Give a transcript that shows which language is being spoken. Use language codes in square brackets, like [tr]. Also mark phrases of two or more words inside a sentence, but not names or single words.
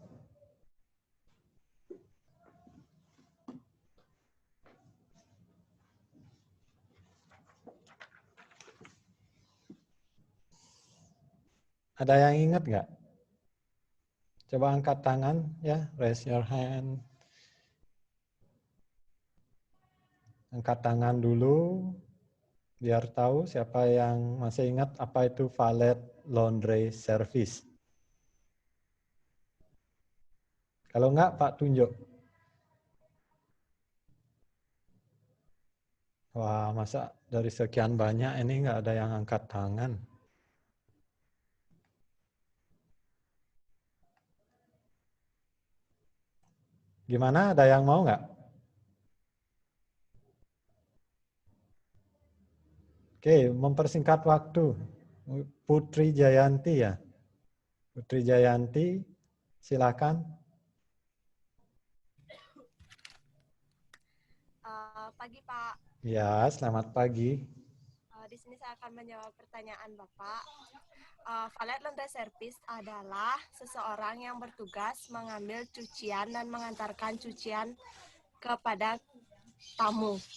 [id] Ada yang ingat nggak? Coba angkat tangan ya, [en] raise your hand. [id] Angkat tangan dulu, biar tahu siapa yang masih ingat apa itu [en] valet laundry service. [id] Kalau enggak, Pak tunjuk. Wah, masa dari sekian banyak ini enggak ada yang angkat tangan? Gimana, ada yang mau enggak? Oke, mempersingkat waktu. Putri Jayanti ya. Putri Jayanti, silakan. Pagi Pak. Ya, selamat pagi. di sini saya akan menjawab pertanyaan Bapak. [en] Valet laundry service [id] adalah seseorang yang bertugas mengambil cucian dan mengantarkan cucian kepada tamu.